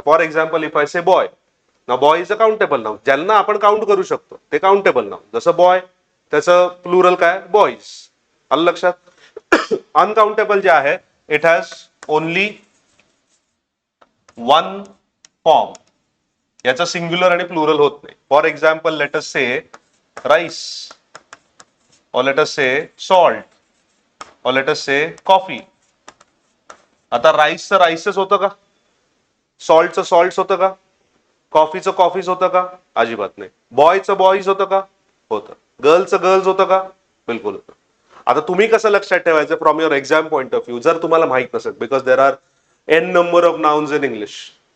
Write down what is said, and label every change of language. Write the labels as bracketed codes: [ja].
[en] for example if I say boy, ना boy is a countable noun, [mr] ज्यांना आपण count करू शकतो ते काउंटेबल नाउन. जसं बॉय त्याचं प्लुरल काय, बॉईज. आलं लक्षात. अनकाउंटेबल जे आहे [en] it has only 1 form, [mr] याचं सिंग्युलर आणि प्लुरल होत नाही. [en] For example let us say rice, or let us say salt, or let us say coffee. [mr] आता राईसचं राईसच होतं का, सॉल्टचं सॉल्ट्स होतं का, कॉफीचं कॉफीच होतं का, अजिबात नाही. बॉयचं बॉईज होतं का, होतं. गर्लचं गर्ल्स होतं का, बिलकुल होतं. आता तुम्ही कसं लक्षात ठेवायचं [en] from your exam point of view, [mr] जर तुम्हाला माहित नसेल, [en] Because there are n number of nouns in English.